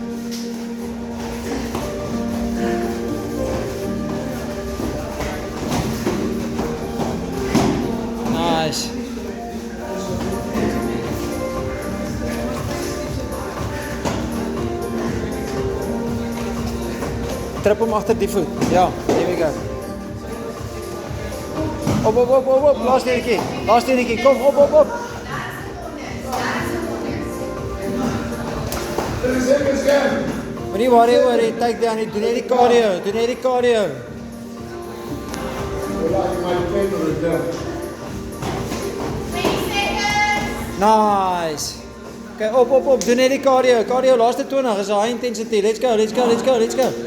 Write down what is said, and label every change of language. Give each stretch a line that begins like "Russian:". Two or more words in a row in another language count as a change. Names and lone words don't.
Afrikaans: Nice. Trap hom agter die voet. Ja,
English: here we go.
Afrikaans: Op. Laaste enetjie. Kom, op.
English: 30 seconds, Cam.
Afrikaans: Moenie worry oor die tyd dan nie. Doen net die cardio.
English: Well, my paper is done. 20 seconds. Nice.
Afrikaans: Okay, op. Doen net die cardio.
English: Cardio laaste 20 is high intensity. Let's go.